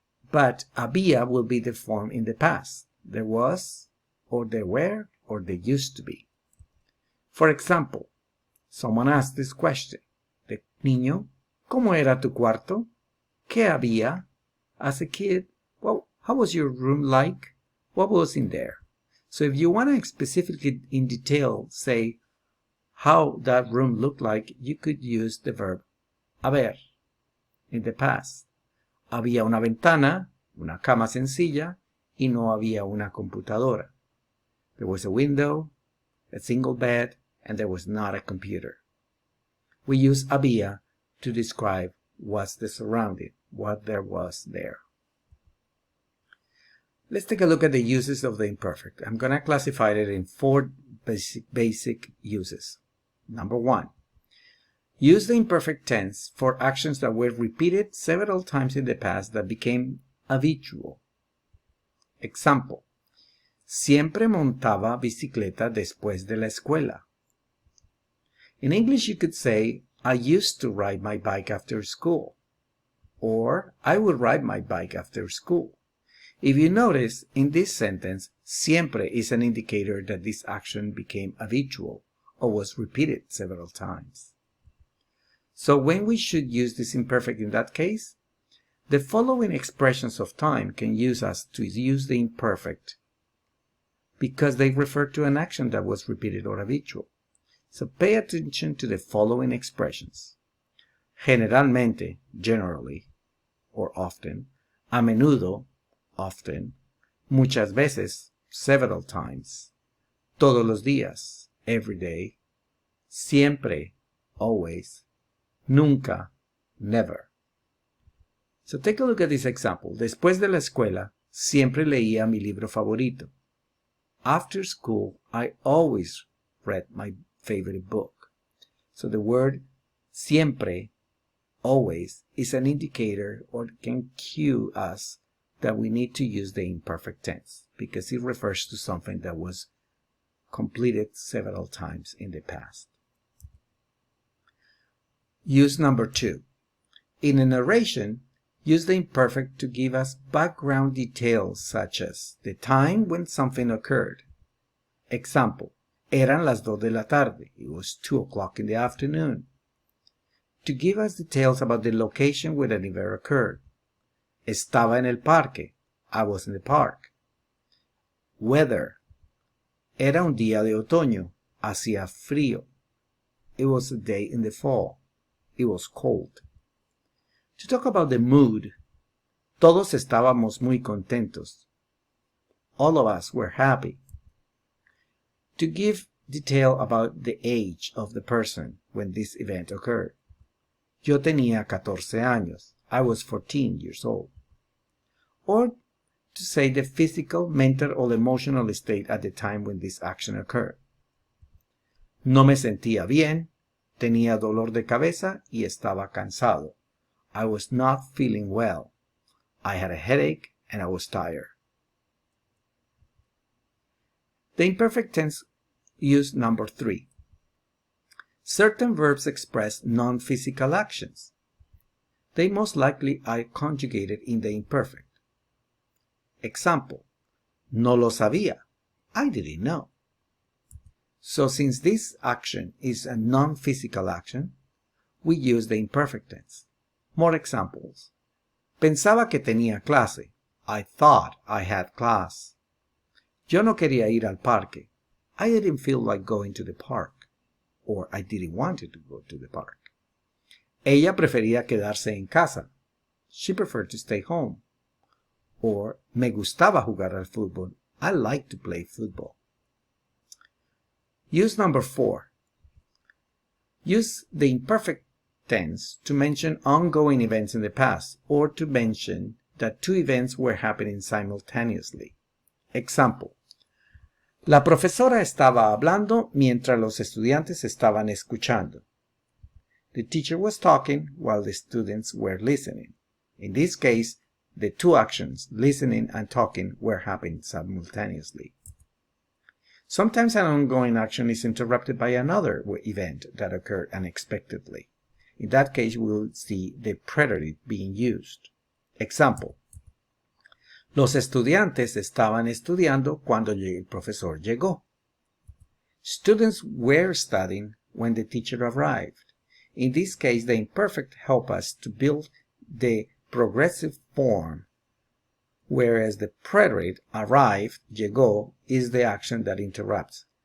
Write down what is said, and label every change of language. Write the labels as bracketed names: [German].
[English] But había will be the form in the past. There was, or there were, or there used to be. For example, someone asked this question. [Spanish] The niño, ¿cómo era tu cuarto? ¿Qué había? [English] As a kid, well, how was your room like? What was in there? So if you want to specifically in detail say how that room looked like, you could use the verb haber in the past. [Spanish] Había una ventana, una cama sencilla, y no había una computadora. [English] There was a window, a single bed, and there was not a computer. We use había to describe what's the surrounding, what there was there. Let's take a look at the uses of the imperfect. I'm going to classify it in 4 basic uses. Number 1. Use the imperfect tense for actions that were repeated several times in the past that became habitual. Example. [Spanish] Siempre montaba bicicleta después de la escuela. [English] In English, you could say, I used to ride my bike after school. Or, I would ride my bike after school. If you notice, in this sentence, siempre is an indicator that this action became habitual or was repeated several times. So when we should use this imperfect in that case? The following expressions of time can use us to use the imperfect because they refer to an action that was repeated or habitual. So pay attention to the following expressions. Generalmente, generally, or often. [Spanish] A menudo, often. Muchas veces, [English] several times. [Spanish] Todos los días, every day. Siempre, always. [English] Nunca, never. So take a look at this example. [Spanish] Después de la escuela, siempre leía mi libro favorito. [English] After school, I always read my favorite book. So the word siempre, always, is an indicator or can cue us that we need to use the imperfect tense because it refers to something that was completed several times in the past. Use number 2. In a narration, use the imperfect to give us background details such as the time when something occurred. [Spanish] Example, eran las 2 de la tarde. [English] It was 2 o'clock in the afternoon. To give us details about the location where an event occurred. [Spanish] Estaba en el parque. [English] I was in the park. Weather. [Spanish] Era un día de otoño. Hacía frío. [English] It was a day in the fall. It was cold. To talk about the mood, [Spanish] todos estábamos muy contentos. [English] All of us were happy. To give detail about the age of the person when this event occurred. [Spanish] Yo tenía 14 años. [English] I was 14 years old. Or to say the physical, mental, or emotional state at the time when this action occurred. [Spanish] No me sentía bien. Tenía dolor de cabeza y estaba cansado. [English] I was not feeling well. I had a headache and I was tired. The imperfect tense use number 3. Certain verbs express non-physical actions. They most likely are conjugated in the imperfect. Example, [Spanish] no lo sabía. [English] I didn't know. So since this action is a non-physical action, we use the imperfect tense. More examples. [Spanish] Pensaba que tenía clase. [English] I thought I had class. [Spanish] Yo no quería ir al parque. [English] I didn't feel like going to the park. Or I didn't want to go to the park. [Spanish] Ella prefería quedarse en casa. [English] She preferred to stay home. [Spanish] Or me gustaba jugar al fútbol. [English] I like to play football. Use number 4. Use the imperfect tense to mention ongoing events in the past or to mention that 2 events were happening simultaneously. Example. [Spanish] La profesora estaba hablando mientras los estudiantes estaban escuchando. [English] The teacher was talking while the students were listening. In this case, the 2 actions, listening and talking, were happening simultaneously. Sometimes an ongoing action is interrupted by another event that occurred unexpectedly. In that case, we will see the preterite being used. Example. [Spanish] Los estudiantes estaban estudiando cuando el profesor llegó. [English] Students were studying when the teacher arrived. In this case, the imperfect help us to build the progressive form, whereas the preterite, arrived, llegó, is the action that interrupts.